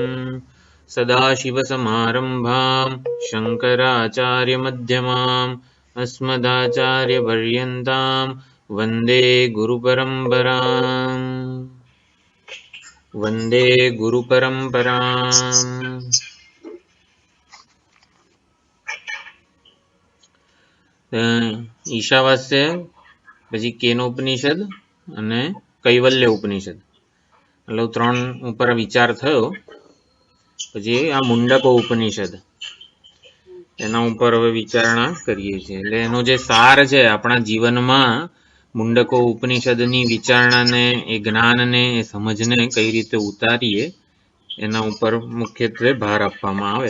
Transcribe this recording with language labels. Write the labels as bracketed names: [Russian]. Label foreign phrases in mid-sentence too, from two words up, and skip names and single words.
[Sanskrit] सदाशिवसमारम्भां शङ्कराचार्यमध्यमाम् अस्मदाचार्यपर्यन्तां वन्दे गुरुपरम्पराम्। वंदे गुरुपरंपराम्। [Gujarati] ईशावास्य પછી કેનોપનિષદ અને કૈવલ્ય ઉપનિષદ એટલે ત્રણ ઉપર વિચાર થયો। પછી આ મુંડકો ઉપનિષદ એના ઉપર હવે વિચારણા કરીએ છીએ। એટલે એનો જે સાર છે આપણા જીવનમાં મુંડકો ઉપનિષદની વિચારણાને એ જ્ઞાનને એ સમજને કઈ રીતે ઉતારીએ એના ઉપર મુખ્યત્વે ભાર આપવામાં આવે।